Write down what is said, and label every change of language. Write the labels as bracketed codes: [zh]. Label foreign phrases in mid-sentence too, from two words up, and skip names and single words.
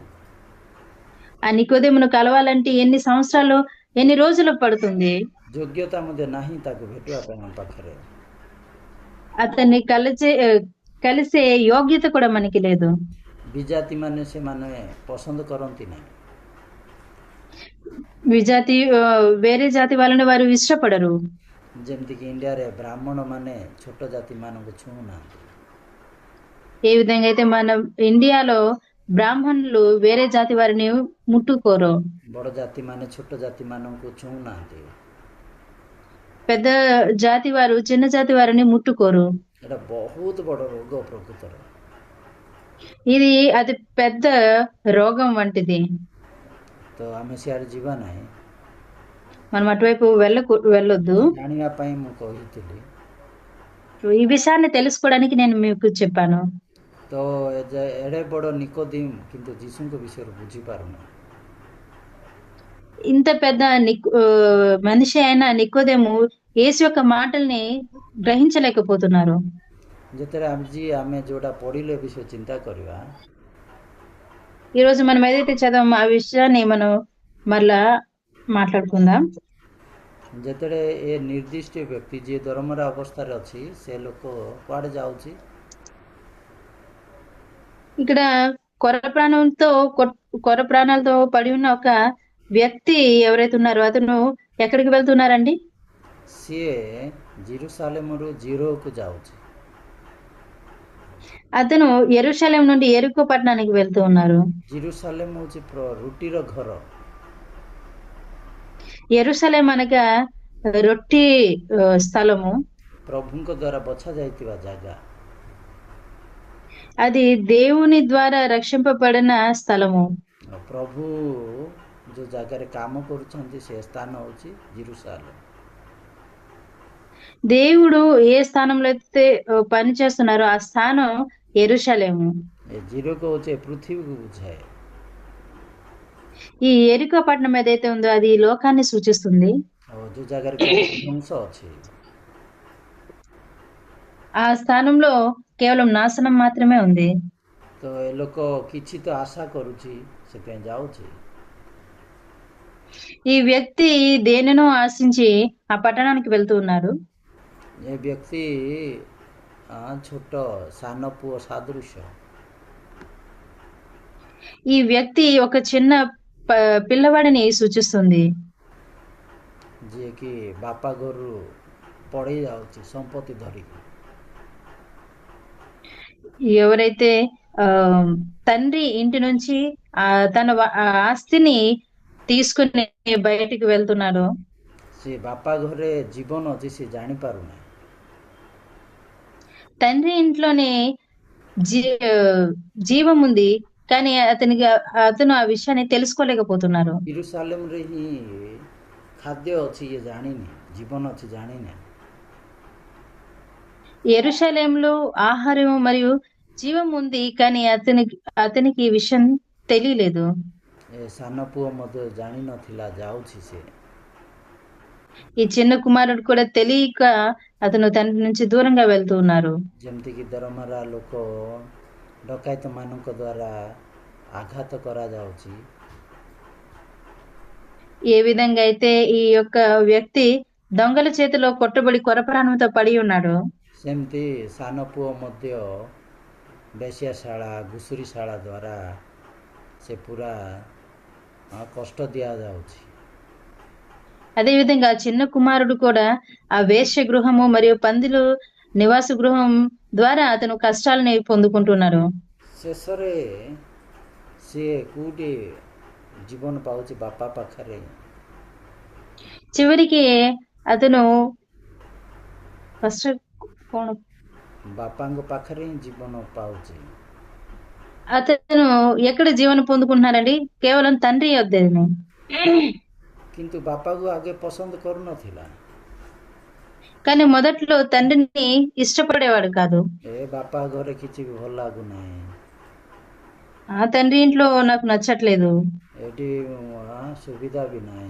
[te] ఆ నికోదేమును కలవాలంటే ఎన్ని సంవత్సరాలు, ఎన్ని రోజులు పడుతుంది? [or] ଯୋଗ୍ୟତା ମଧ୍ୟ ନାହିଁ ତାକୁ ଭେଟିବା ପାଇଁ ଆମ ପାଖରେ। [te] అతన్ని కలిసే యోగ్యత కూడా మనకి లేదు. [or] ବିଜାତି ମାନେ ସେମାନେ ପସନ୍ଦ କରନ୍ତି ନାହିଁ। [te] వేరే జాతి వాళ్ళని వారు ఇష్టపడరు. [or] ଯେମିତିକି ଇଣ୍ଡିଆରେ ବ୍ରାହ୍ମଣ ମାନେ ଛୋଟ ଜାତି ମାନଙ୍କୁ ଛୁଉଁନାହାନ୍ତି। [te] ఏ విధంగా అయితే మన ఇండియాలో బ్రాహ్మణులు వేరే జాతి వారిని ముట్టుకోరు. [or] ବଡ଼ ଜାତି ମାନେ ଛୋଟ ଜାତି ମାନଙ୍କୁ ଛୁଉଁନାହାନ୍ତି। [te] పెద్ద జాతి వారు చిన్న జాతి వారిని ముట్టుకోరు. [or] ଏଇଟା ବହୁତ ବଡ଼ ରୋଗ ପ୍ରକୃତରେ। [te] ఇది అతి పెద్ద రోగం వంటిది. [or] ତ ଆମେ ସିଆଡ଼େ ଯିବା ନାହିଁ। [te] మనం అటువైపు వెళ్ళొద్దు. [or] ଜାଣିବା ପାଇଁ ମୁଁ କହିଥିଲି। [te] ఈ విషయాన్ని తెలుసుకోవడానికి నేను మీకు చెప్పాను. [or] ତ ଏଡ଼େ ବଡ଼ ନିକୋଦିମ କିନ୍ତୁ ଯୀଶୁଙ୍କ ବିଷୟରେ ବୁଝିପାରୁନାହିଁ। [te] ఇంత పెద్ద మనిషి అయిన నికోదేము యేసు యొక్క మాటల్ని గ్రహించలేకపోతున్నారు. [or] ଯେତେବେଳେ ଆଜି ଆମେ ଯୋଉଟା ପଢିଲେ ବିଷୟ ଚିନ୍ତା କରିବା, [te] ఈ రోజు మనం ఏదైతే చదవమో ఆ విషయాన్ని మనం మరలా మాట్లాడుకుందాం. [or] ଯେତେବେଳେ ଏ ନିର୍ଦ୍ଦିଷ୍ଟ ବ୍ୟକ୍ତି ଯିଏ ଦରମରା ଅବସ୍ଥାରେ ଅଛି, ସେ ଲୋକ କୁଆଡ଼େ ଯାଉଛି? [te] ఇక్కడ కొర ప్రాణాలతో పడి ఉన్న ఒక వ్యక్తి ఎవరైతే ఉన్నారో అతను ఎక్కడికి వెళ్తున్నారండి? [or] ସିଏ ଜେରୁସାଲେମରୁ ଜିରୋକୁ ଯାଉଛି। [te] అతను యెరూషలేం నుండి యెరికో పట్టణానికి వెళ్తూ ఉన్నారు. [or] ଜେରୁସାଲେମ ହେଉଛି ରୁଟିର ଘର। [te] యెరూషలేం అనగా రొట్టి స్థలము, [or] ପ୍ରଭୁଙ୍କ ଦ୍ୱାରା ବଛା ଯାଇଥିବା ଜାଗା। [te] అది దేవుని ద్వారా రక్షింపబడిన స్థలము। [or] ପ୍ରଭୁ ଯୋଉ ଜାଗାରେ କାମ କରୁଛନ୍ତି ସେ ସ୍ଥାନ ହେଉଛି ଜେରୁସାଲେମ। [te] దేవుడు ఏ స్థానంలో అయితే పని చేస్తున్నారో ఆ స్థానం యెరూషలేము। [or] ଏ ଜିରୋକ ହେଉଛି ପୃଥିବୀକୁ ବୁଝାଏ। [te] ఈ యెరికో పట్టణం ఏదైతే ఉందో అది లోకాన్ని సూచిస్తుంది। [or] ଯୋଉ ଜାଗାରେ ଧ୍ୱଂସ ଅଛି, [te] ఆ స్థానంలో కేవలం నాశనం మాత్రమే ఉంది। [or] ତ ଏ ଲୋକ କିଛି ତ ଆଶା କରୁଛି, ସେଥିପାଇଁ ଯାଉଛି। [te] ఈ వ్యక్తి దేనినో ఆశించి ఆ పట్టణానికి వెళ్తూ ఉన్నారు। [or] ଏ ବ୍ୟକ୍ତି ଛୋଟ ସାନ ପୁଅ ସାଦୃଶ୍ୟ। [te] ఈ వ్యక్తి ఒక చిన్న పిల్లవాడిని సూచిస్తుంది। [or] ଯିଏକି ବାପା ଘରୁ ପଳେଇ ଯାଉଛି ସମ୍ପତ୍ତି ଧରିକି। [te] ఎవరైతే తండ్రి ఇంటి నుంచి తన ఆస్తిని తీసుకుని బయటికి వెళ్తున్నారో, [or] ସେ ବାପା ଘରେ ଜୀବନ ଅଛି ସେ ଜାଣିପାରୁନାହିଁ। [te] తండ్రి ఇంట్లోనే జీవం ఉంది, కానీ అతను ఆ విషయాన్ని తెలుసుకోలేకపోతున్నారు। [or] ଜେରୁସାଲେମରେ ହିଁ ଖାଦ୍ୟ ଅଛି ଇଏ ଜାଣିନି, ଜୀବନ ଅଛି ଜାଣିନି। [te] యెరూషలేంలో ఆహారం మరియు జీవం ఉంది, కానీ అతనికి ఈ విషయం తెలియలేదు। [or] ଏ ସାନ ପୁଅ ମଧ୍ୟ ଜାଣିନଥିଲା ଯାଉଛି ସେ। [te] ఈ చిన్న కుమారుడు కూడా తెలియక అతను తండ్రి నుంచి దూరంగా వెళ్తూ ఉన్నారు। [or] ଯେମିତିକି ଦରମରା ଲୋକ ଡକାୟତ ମାନଙ୍କ ଦ୍ୱାରା ଆଘାତ କରାଯାଉଛି, [te] ఏ విధంగా అయితే ఈ యొక్క వ్యక్తి దొంగల చేతిలో కొట్టబడి కొరప్రాణంతో పడి ఉన్నాడు, [or] ସେମିତି ସାନ ପୁଅ ମଧ୍ୟ ବେଶ୍ୟାଶାଳା, ଘୁଷୁରିଶାଳା ଦ୍ୱାରା ସେ ପୁରା କଷ୍ଟ ଦିଆଯାଉଛି। [te] అదేవిధంగా చిన్న కుమారుడు కూడా ఆ వేశ్య గృహము మరియు పందిలు నివాస గృహం ద్వారా అతను కష్టాలని పొందుకుంటున్నారు. [or] ଶେଷରେ ସିଏ କେଉଁଠି ଜୀବନ ପାଉଛି? ବାପା ପାଖରେ। [te] చివరికి అతను ఫస్ట్ కోణ [or] ବାପାଙ୍କ ପାଖରେ ହିଁ ଜୀବନ ପାଉଛି। [te] అతను ఎక్కడ జీవనం పొందుకుంటున్నారండి? కేవలం తండ్రి యొద్దనే. [or] କିନ୍ତୁ ବାପାକୁ ଆଗେ ପସନ୍ଦ କରୁନଥିଲା। [te] కానీ మొదట్లో తండ్రిని ఇష్టపడేవాడు కాదు. [or] ଏ ବାପା ଘରେ କିଛି ବି ଭଲ ଲାଗୁନାହିଁ, [te] ఆ తండ్రి ఇంట్లో నాకు నచ్చట్లేదు, [or] ଏଠି ସୁବିଧା ବି ନାହିଁ।